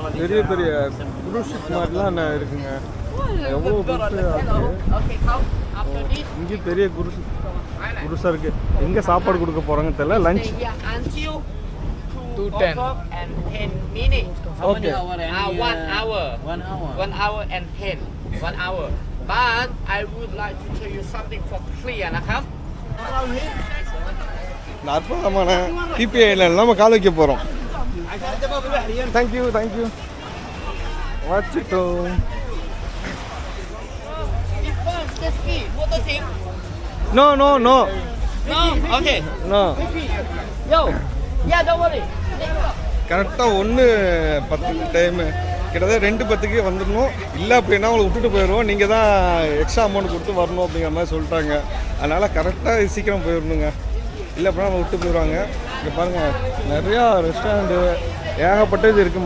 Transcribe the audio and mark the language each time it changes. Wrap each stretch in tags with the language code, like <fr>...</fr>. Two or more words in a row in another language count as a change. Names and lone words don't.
<ta>பெரிய பெரிய குரூஸ் மாதிரிலாம் இருக்குங்க. எவ்வளோ இங்கே பெரிய குருசாக இருக்குது. எங்கே சாப்பாடு கொடுக்க போகிறாங்க தெரியல. லஞ்ச்</ta> <en>2:10 and 10 minutes. Okay. 1 hour and 10. 1 hour. But I would like to tell you something for clear</en> <th>นะครับ</th> <ta>அற்புதமான PPIல நம்ம கால் வைக்க போகிறோம். தேங்க்யூ வச்சுட்டோம்.</ta> <en>No. Okay. No. Yo. Yeah, don't worry.</en> <ta>கரெக்டாக 1:10 டைமு கிட்டத்தட்ட 2:10க்கு வந்துடணும். இல்லை அப்படின்னா அவங்களை விட்டுட்டு போயிடுவோம். நீங்கள் தான்</ta> <en>extra amount</en> <ta>கொடுத்து வரணும் அப்படிங்கிற மாதிரி சொல்லிட்டாங்க. அதனால் கரெக்டாக சீக்கிரம் போயிடணுங்க. இல்லை அப்படின்னா அவங்க விட்டு போயிடுவாங்க. இங்கே பாருங்கள், நிறையா ரெஸ்டாரண்ட்டு ஏகப்பட்டது இருக்குது.</ta>